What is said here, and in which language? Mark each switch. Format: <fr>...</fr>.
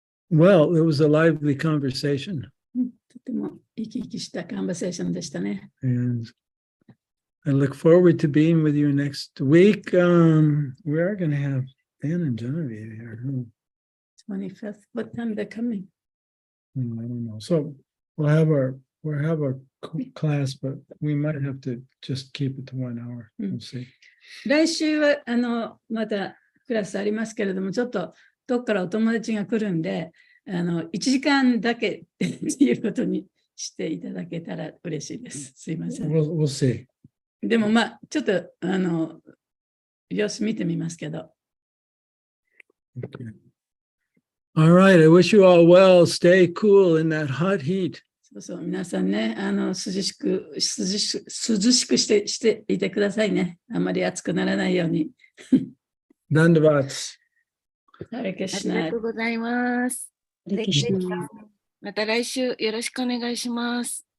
<en>Well, it was a lively conversation.</en> <ja>とても生き生きしたカンバセーションでしたね。</ja> <en>And I look forward to being with you next week. We are going to have Dan and Genevieve here. 25th, what time they're coming? I don't know. So we'll have our class, but we might have to just keep it to 1 hour. We'll see.</en> <ja>来週はまたクラスありますけれども、ちょっとどっからお友達が来るんで、1時間だけっていうことにしていただけたら嬉しいです。すいません。</ja> <en>We'll see.</en> <ja>でもまあ、ちょっと様子見てみますけど。</ja> <en>Okay. All right. I wish you all well. Stay cool in that hot heat.</en> <ja>そうそう、皆さんね、涼しくしていてくださいね。あまり暑くならないように。</ja> <en>Dandavats.</en> <ja>ハレクリあシュナりがとうございます。また来週よろしくお願いします。</ja>